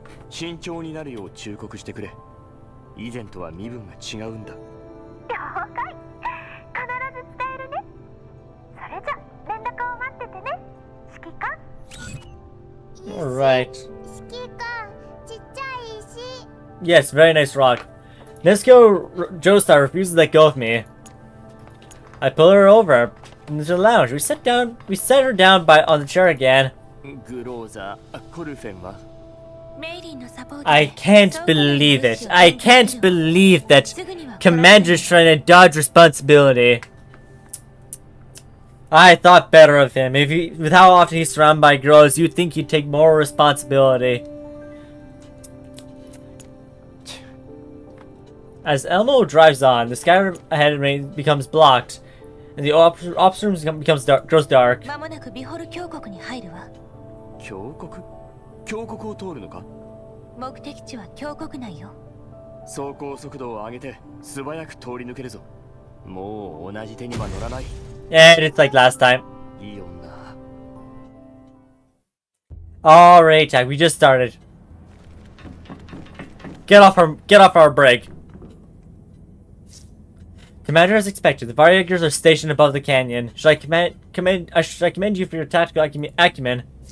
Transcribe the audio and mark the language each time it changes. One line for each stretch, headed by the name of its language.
Japanese: 慎重になるよう忠告してくれ。以前とは身分が違うんだ。了解。必ず伝えるね。それじゃ連絡を待っててね、指揮官。
English: Alright.
Japanese: 指揮官、ちっちゃい石。
English: Yes, very nice rock. Nezuko Joestar refuses to let go of me. I pull her over into the lounge. We set her down on the chair again. I can't believe it. I can't believe that Commander's trying to dodge responsibility. I thought better of him. With how often he's surrounded by girls, you'd think he'd take more responsibility. As Elmo drives on, the sky ahead becomes blocked, and the ops room grows dark.
Japanese: 間もなくビホル峡谷に入るわ。峡谷？峡谷を通るのか？目的地は峡谷内よ。走行速度を上げて素早く通り抜けるぞ。もう同じ手には乗らない。
English: And it's like last time.
Japanese: いい女。
English: Alright, we just started. Get off our break. Commander, as expected, the Variegators are stationed above the canyon. Should I commend you for your tactical acumen?